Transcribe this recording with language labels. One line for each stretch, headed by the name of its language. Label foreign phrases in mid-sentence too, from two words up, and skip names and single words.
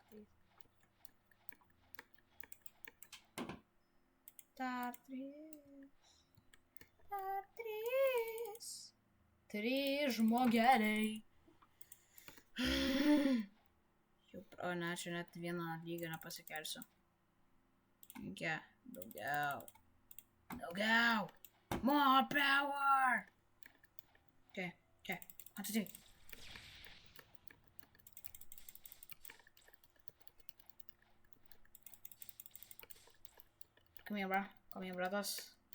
Lithuanian: Dar 3 žmogeliai. O ne, čia net vieną lygą nepasikelsiu. Reikia daugiau.
English: More power! Okay. 1, 2, 3. Come here, bro. Come here, brothers.